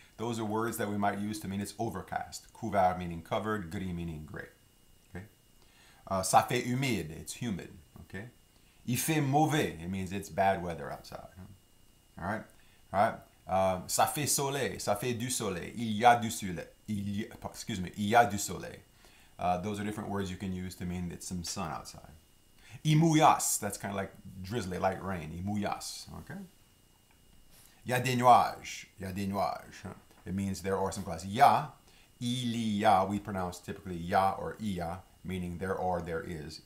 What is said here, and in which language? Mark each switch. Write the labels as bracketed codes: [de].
[en] Those are words that we might use to mean it's overcast. Couvert meaning covered, gris meaning gray. Okay? [fr] Ça fait humide, [en] it's humid. Okay? [fr] Il fait mauvais, [en] it means it's bad weather outside. All right? All right? [fr] Ça fait soleil, ça fait du soleil. Il y a du soleil. Il y a du soleil. [en] Those are different words you can use to mean it's some sun outside. [fr] Il mouillasse, [en] that's kind of like drizzly, light rain. Il mouillasse, okay? Il y a des nuages. Huh? It means there are some clouds. Il y a, we pronounce typically ya or iya, meaning there or there is.